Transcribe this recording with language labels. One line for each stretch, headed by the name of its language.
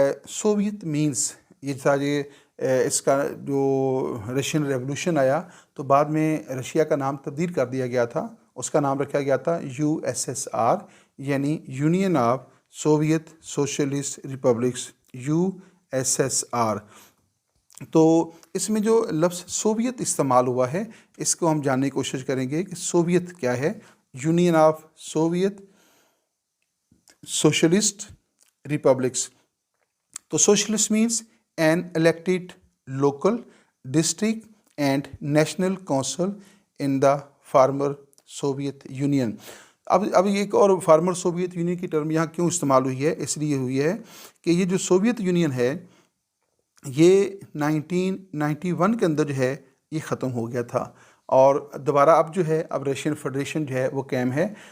Hindi: Soviet means, ये था ये इसका जो रशियन रेवोल्यूशन आया तो बाद में रशिया का नाम तब्दील कर दिया गया था, उसका नाम रखा गया था USSR, यानी union of Soviet socialist republics, USSR। तो इसमें जो लफ्ज़ सोवियत इस्तेमाल हुआ है इसको हम जानने की कोशिश करेंगे कि सोवियत क्या है।
English: Union of Soviet Socialist Republics, तो socialist means an elected local, district and national council in the former Soviet Union।
Hindi: अब एक और फार्मर सोवियत यूनियन की टर्म यहाँ क्यों इस्तेमाल हुई है, इसलिए हुई है कि ये जो सोवियत यूनियन है ये 1991 के अंदर जो है ये ख़त्म हो गया था और दोबारा अब जो है अब रशियन फेडरेशन जो है वो कायम है।